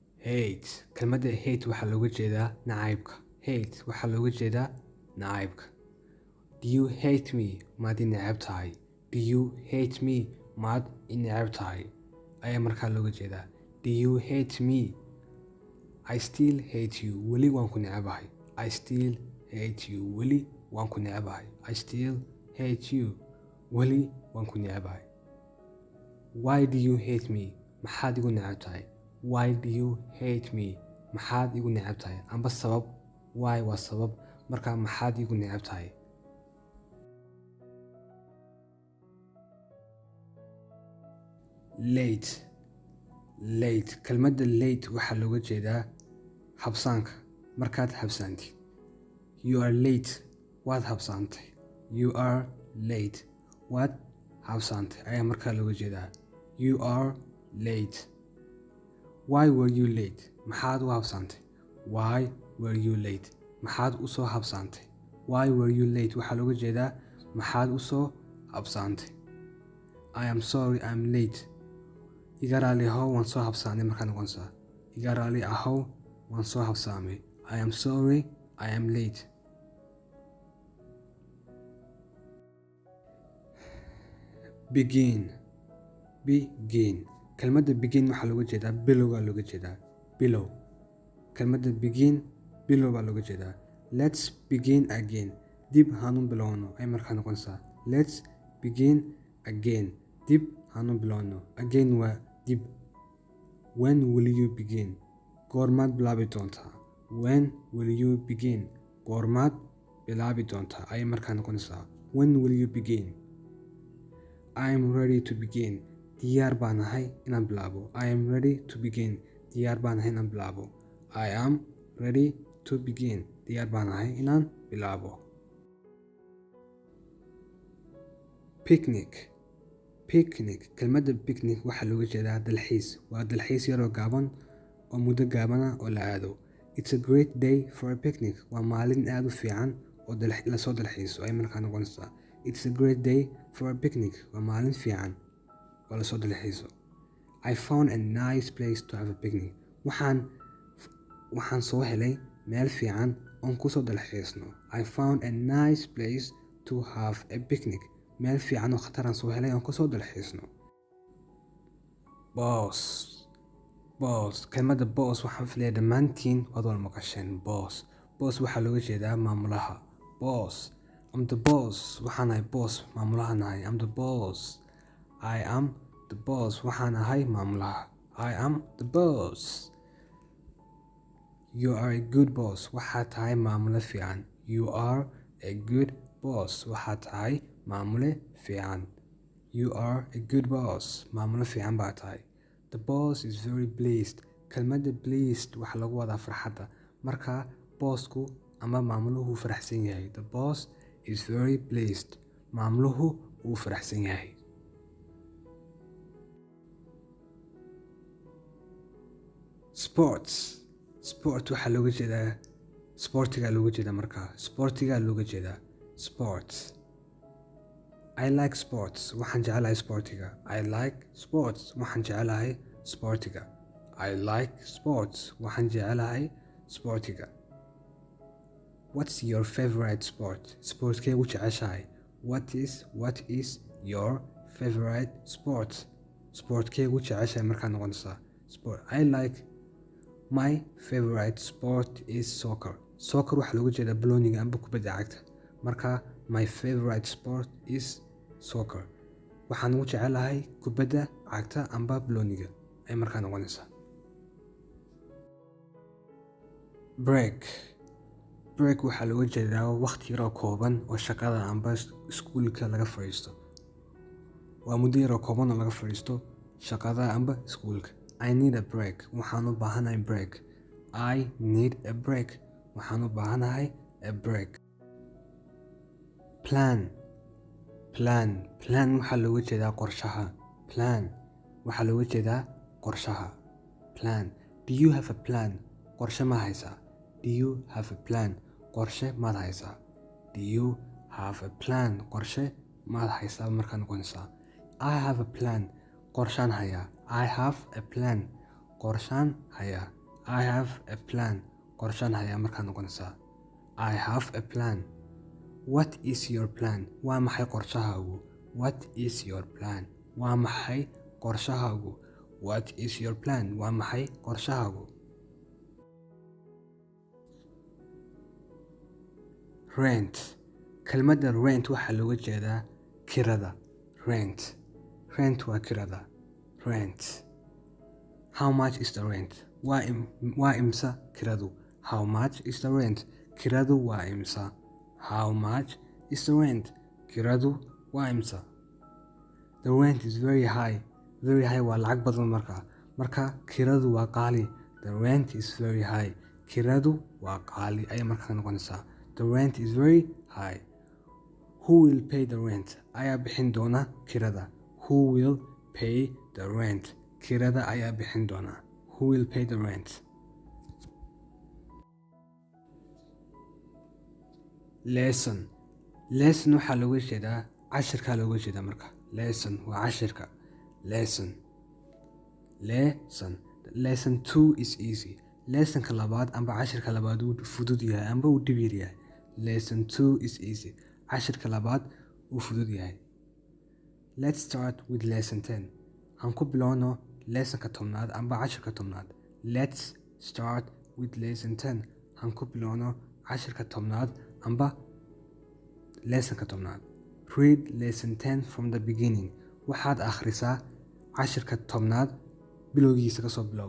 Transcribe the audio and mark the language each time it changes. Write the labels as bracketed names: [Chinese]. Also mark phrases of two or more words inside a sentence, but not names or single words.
[Somali] hate kelmadda hate waxaa looga jeedaa nacaybka. Hate waxaa looga jeedaa nacaybka. [English] Do you hate me? [Somali] Maad i neceb tahay? [English] Do you hate me? [Somali] Maad i neceb tahay? ayaa markaa looga jeedaa. [English] Do you hate me? I still hate you. [Somali] Weli waan ku necebahay. [English] I still hate you. [Somali] Weli waan ku necebahay. [English] I still hate you. [Somali] Weli waan ku necebahay. [English] Why do you hate me? [Somali] Maxaad igu neceb tahay? [English] Why do you hate me? [Somali] Maxaad igu neceb tahay? Amba sabab. Why waa sabab. Markaa maxaad igu neceb tahay? Late. Late kelmadda late waxaa looga jeedaa habsaanka. Markaad habsaantid. [English] You are late. [Somali] Waad habsaantay. [English] You are late. [Somali] Waad habsaantay ayaa markaa looga jeedaa. [English] You are late. Why were you late? [Somali] Maxaad u habsaantay? [English] Why were you late? [Somali] Maxaad u soo habsaantay? [English] Why were you late? [Somali] waxaa looga jeedaa maxaad u soo habsaantay. [English] I am sorry I'm late. [Somali] Iga raali ahow waan soo habsaanay markaa noqonaysaa. Iga raali ahow waan soo habsaamay. [English] I am sorry I am late. Begin. [Somali] Begin kelmadda begin waxaa looga jeedaa bilowgaa looga jeedaa. Bilow kelmadda begin bilow baa looga jeedaa. [English] Let's begin again. [Somali] Dib hanu bilowno ay markaa noqonaysaa. [English] Let's begin again. [Somali] Dib hanu bilowno. Again waa dib. [English] When will you begin? [Somali] Goormaad bilaabi doontaa? [English] When will you begin? [Somali] Goormaad bilaabi doontaa ayay markaa noqonaysaa. [English] When will you begin? I am ready to begin. [Somali] Diyaar baan ahay inaan bilaabo. [English] I am ready to begin. [Somali] Diyaar baan ahay inaan bilaabo. [English] I am ready to begin. [Somali] Diyaar baan ahay inaan bilaabo. Picnic. Picnic kelmadda picnic waxaa looga jeedaa dalxiis. Waa dalxiis yaroo gaaban oo muddo gaabana oo la aado. [English] It's a great day for a picnic. [Somali] Waa maalin aad u fiican oo lasoo dalxiiso ay markaa noqonaysaa. [English] It's a great day for a picnic. [Somali] Waa maalin fiican oo lasoo dalxiiso. [English] I found a nice place to have a picnic. [Somali] Waxaan soo helay meel fiican oon ku soo dalxiisno. [English] I found a nice place to have a picnic. [Somali] Meel fiican oo khataraan soo helay oon ku soo dalxiisno. Boss. Boss kelmadda boss waxaan filayaa dhammaantiin waad wada maqasheen. Boss. Boss waxaa looga jeedaa maamulaha. [English] Boss. I'm the boss. [Somali] Waxaan ahay boss. Maamulahan ahay. [English] I'm the boss. I am the boss. [Somali] Waxaan ahay maamulaha. [English] I am the boss. You are a good boss. [Somali] Waxaad tahay maamule fiican. [English] You are a good boss. [Somali] Waxaad tahay maamule fiican. [English] You are a good boss. [Somali] Maamule fiican baa tahay. [English] The boss is very pleased. [Somali] Kelmadda pleased waxaa lagu wadaa farxadda. Marka bossku ama maamuluhu faraxsan yahay. [English] The boss is very pleased. [Somali] Maamuluhu wuu faraxsan yahay. Sports. Sport waxaa looga jeedaa sportigaa looga jeedaa markaa. Sportigaa looga jeedaa. [English] Sports. I like sports. [Somali] Waxaan jecelahay sportiga. [English] I like sports. [Somali] Waxaan jecelahay sportiga. [English] I like sports. [Somali] Waxaan jecelahay sportiga. [English] What's your favorite sport? [Somali] Sportkee ugu jeceshahay? [English] What is your favorite sport? [Somali] Sportkee ugu jeceshahay markaa noqonaysaa. Sport. [English] My favorite sport is soccer. [Somali] Soccer waxaa looga jeedaa balooniga amba kubadda cagta. [English] Marka my favorite sport is soccer. [Somali] Waxaan ugu jecelahay kubadda cagta amba balooniga ay markaa noqonaysaa. Break. Break waxaa looga jeedaa waqti yaroo kooban oo shaqada amba iskuulka laga fadhiisto. Waa muddo yaroo kooban oo laga fadhiisto shaqada amba iskuulka. [English] I need a break. [Somali] Waxaan u baahanahay break. [English] I need a break. [Somali] Waxaan u baahanahay [English] a break. [Somali] Plan. Plan waxaa looga jeedaa qorshaha. Plan waxaa looga jeedaa qorshaha. [English] Plan. Do you have a plan? [Somali] Qorshe ma haysaa? [English] Do you have a plan? [Somali] Qorshe maad haysaa? [English] Do you have a plan? [Somali] Qorshe maad haysaa markaa noqonaysaa. [English] I have a plan. [Somali] Qorshaan hayaa. [English] I have a plan. [Somali] Qorshaan hayaa. [English] I have a plan. [Somali] Qorshaan hayaa markaa noqonaysaa. [English] I have a plan. What is your plan? [Somali] Waa maxay qorshahaagu? [English] What is your plan? [Somali] Waa maxay qorshahaagu? [English] What is your plan? [Somali] Waa maxay qorshahaagu? Rent. Kelmadda rent waxaa looga jeedaa kirada. Rent. Rent waa kirada. Rent. [English] How much is the rent? [Somali] Waa imsa kiradu. [English] How much is the rent? [Somali] Kiradu waa imsa. [English] How much is the rent? [Somali] Kiradu waa imsa. [English] The rent is very high. Very high [Somali] waa lacag badan markaa. Marka kiradu waa qaali. [English] The rent is very high. [Somali] Kiradu waa qaali ayay markaa noqonaysaa. [English] The rent is very high. Who will pay the rent? [Somali] Ayaa bixin doona kirada. [English] Who will pay the rent? [Somali] Kirada ayaa bixin doona. [English] Who will pay the rent? Lesson. [Somali] Lesson waxaa looga jeedaa cashirkaa looga jeedaa marka. Lesson waa cashirka. Lesson. Lesson. [English] Lesson 2 is easy. [Somali] Lessonka labaad amba cashirka labaad wuu fudud yahay amba wuu dhib yar yahay. [English] Lesson 2 is easy. [Somali] Cashirka labaad wuu fudud yahay. [English] Let's start with lesson 10. [Somali] Han ku bilowno lessonka 10aad amba cashirka 10aad. [English] Let's start with lesson 10. [Somali] Han ku bilowno cashirka 10aad amba lessonka 10aad. [English] Read lesson 10 from the beginning. [Somali] Waxaad akhrisaa cashirka 10aad bilowgiisa ka soo bilow.